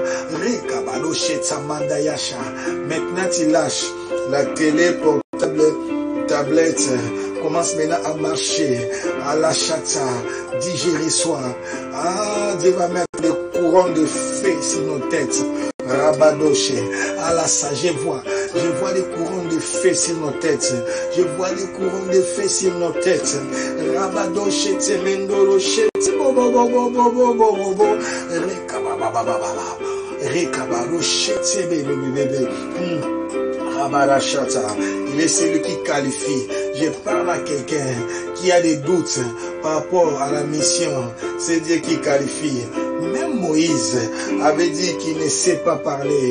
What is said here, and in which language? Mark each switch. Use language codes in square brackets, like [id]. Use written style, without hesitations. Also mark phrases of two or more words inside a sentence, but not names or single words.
[fr] Maintenant tu lâches la télé portable, tablette, commence maintenant à marcher, à la chata, dis je reçois. Dieu va mettre des courants de feu sur nos têtes. Rabadoche, à la sa, je vois des courants de feu sur nos têtes. Je vois des courants de feu sur nos têtes. Rabadoche, temendoroche, bobo. Rekabaroche, bébé. Il est celui qui qualifie. Je parle à quelqu'un qui a des doutes par rapport à la mission. C'est Dieu qui qualifie. Même Moïse avait dit qu'il ne sait pas parler.